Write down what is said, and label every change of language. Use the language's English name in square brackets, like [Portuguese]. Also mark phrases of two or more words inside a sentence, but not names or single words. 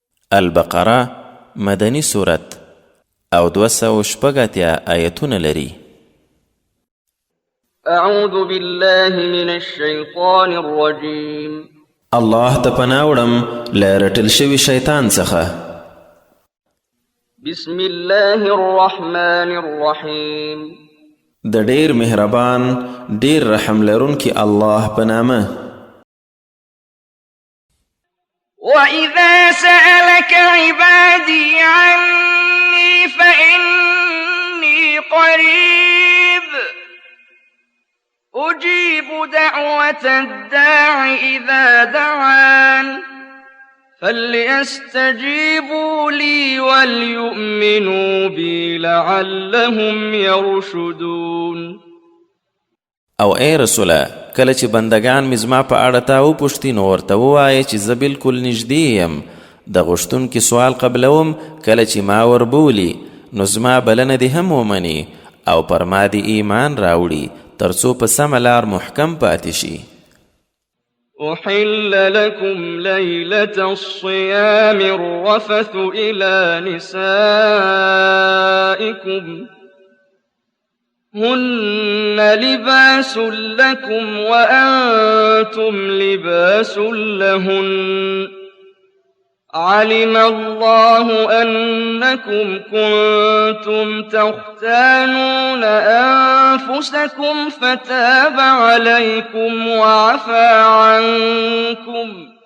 [Pashto] البقره مدني سورت او 280 آیتونه لري. [Arabic] اعوذ بالله من الشیطان الرجیم. [Pashto] الله ته پناه وړم له رټل شوي شیطان څخه. [Arabic] بسم الله الرحمن الرحیم. [Pashto] د ډیر مهربان ډیر رحم لرونکي الله په نامه. [Arabic] وَإِذَا سَأَلَكَ عِبَادِي عَنِّي فَإِنِّي قَرِيبٌ أُجِيبُ دَعْوَةَ الدَّاعِ إِذَا دَعَانِ فَلْيَسْتَجِيبُوا لِي وَلْيُؤْمِنُوا بِي لَعَلَّهُمْ يَرْشُدُونَ. [Pashto] او ای رسوله کله چې بندگان مې زما په اړه تا وپوښتي نو ورته ووایه چې زه بالکل نږدې یم، د غوښتونکي سوال قبلوم کله چې ما وربولي نو زما بلنه دې هم ومني او پر ما دې ایمان راوړي تر څو په سمه لار محکم پاتې شي. [Arabic] أحل لكم ليلة الصيام الرفث إلى نسائكم هن لباس لكم وأنتم لباس لهن علم الله أنكم كنتم تختانون أنفسكم فتاب عليكم وعفى عنكم